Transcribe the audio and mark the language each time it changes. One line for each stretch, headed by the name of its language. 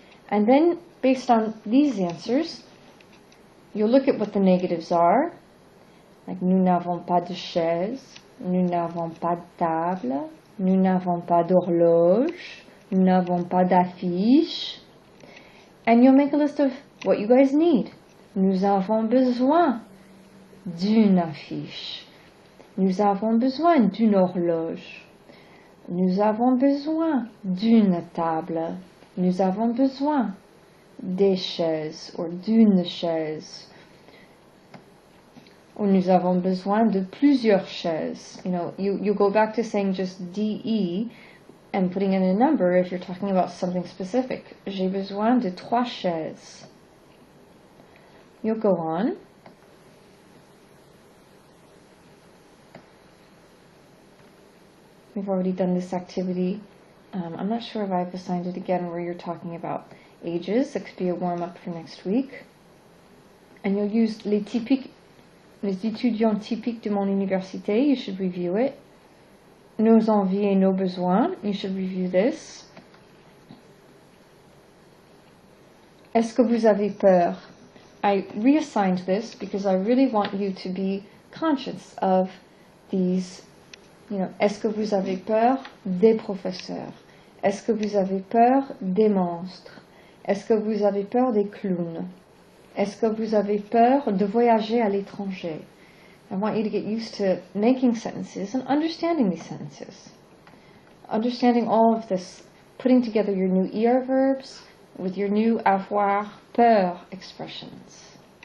English: And then, based on these answers, you'll look at what the negatives are, like
French: nous n'avons pas de chaise, nous n'avons pas de table, nous n'avons pas d'horloge, nous n'avons pas d'affiche.
English: And you'll make a list of what you guys need.
French: Nous avons besoin d'une affiche. Nous avons besoin d'une horloge. Nous avons besoin d'une table. Nous avons besoin des chaises or d'une chaise. Or nous avons besoin de plusieurs chaises.
English: You know, you go back to saying just DE and putting in a number if you're talking about something specific.
French: J'ai besoin de 3 chaises.
English: You'll go on. We've already done this activity. I'm not sure if I've assigned it again where you're talking about ages. It could be a warm-up for next week. And you'll use
French: les étudiants typiques de mon université.
English: You should review it.
French: Nos envies et nos besoins.
English: You should review this.
French: Est-ce que vous avez peur?
English: I reassigned this because I really want you to be conscious of these. You know,
French: est-ce que vous avez peur des professeurs? Est-ce que vous avez peur des monstres? Est-ce que vous avez peur des clowns? Est-ce que vous avez peur de voyager à l'étranger?
English: I want you to get used to making sentences and understanding these sentences. Understanding all of this, putting together your new ER verbs with your new avoir, peur expressions.